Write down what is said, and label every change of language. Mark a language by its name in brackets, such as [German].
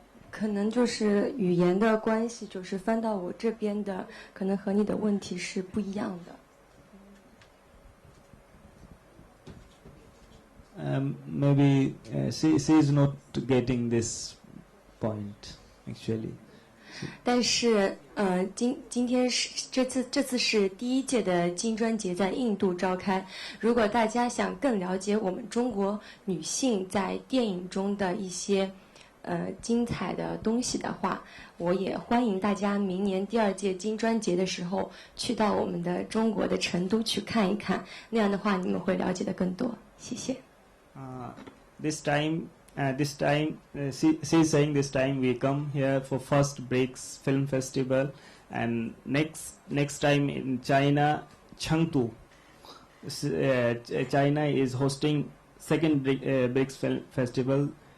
[Chinese] 可能就是语言的关系，就是翻到我这边的，可能和你的问题是不一样的。 [English] Maybe she is not getting this point actually. [Chinese] 但是今天是这次是第一届的金砖节在印度召开。如果大家想更了解我们中国女性在电影中的一些精彩的东西的话，我也欢迎大家明年第2届金砖节的时候去到我们的中国的成都去看一看，那样的话你们会了解的更多。谢谢。 [English] This time she's saying this time we come here for first BRICS Film Festival, and next time in China, Chengdu, China is hosting second BRICS Film Festival.